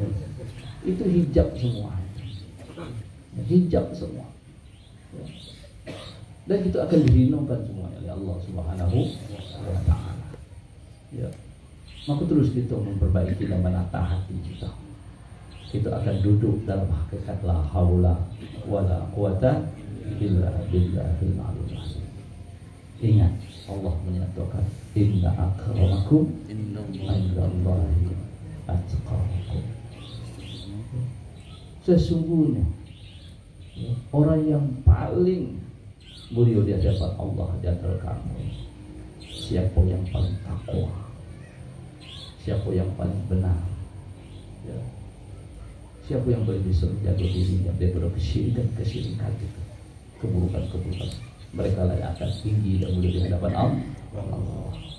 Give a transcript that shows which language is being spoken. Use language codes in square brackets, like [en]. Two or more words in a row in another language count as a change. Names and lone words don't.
[id] Itu hijab semua, ya, hijab semua, ya. Dan kita akan dihinakan semua oleh Allah [ar] سبحانه وتعالى, [id] ya. Maka terus kita memperbaiki dan menata hati kita. Kita akan duduk dalam hakikat [ar] لا حول ولا قوة إلا بالله العلي العظيم. [id] Ingat, Allah menyatakan [ar] إن أكرمكم عند الله أتقاكم. [id] Sesungguhnya, ya, orang yang paling mulia di hadapan Allah di antara kamu, siapa yang paling takwa, siapa yang paling benar, ya, siapa yang paling bisa menjaga dirinya daripada kesyirikan itu, keburukan, mereka lah yang akan tinggi dan mulia di hadapan Allah.